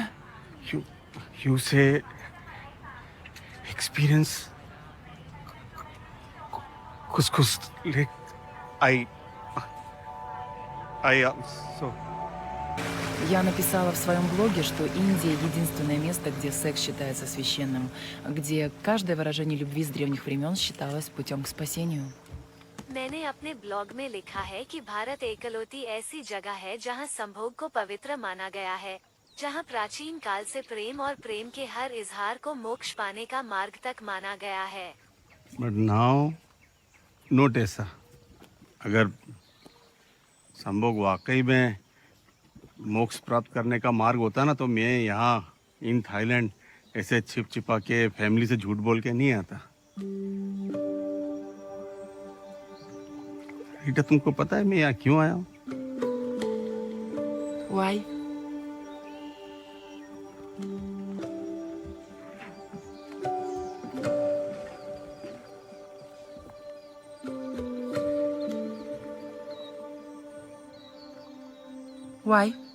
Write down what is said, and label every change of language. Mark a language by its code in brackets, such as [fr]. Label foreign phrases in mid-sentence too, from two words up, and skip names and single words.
[en] You say experience कुछ like so. [ru] Я написала в своем блоге, что Индия — единственное место, где секс считается священным, где каждое выражение любви с древних времен считалось путем к спасению. [hi] मैंने अपने ब्लॉग में लिखा है कि भारत एकलौती ऐसी जगह है जहां संभोग को पवित्र माना गया है, जहां प्राचीन काल से प्रेम और प्रेम के हर इजहार को मोक्ष पाने का मार्ग तक माना गया है। [en] But now, [hi] नोट ऐसा, अगर संभोग वाकई में मोक्ष प्राप्त करने का मार्ग होता ना, तो मैं यहाँ इन थाईलैंड ऐसे छिप छिपा के फैमिली से झूठ बोल के नहीं आता। रीटा, तुमको पता है मैं यहाँ क्यों आया हूँ? [en] Why? Why?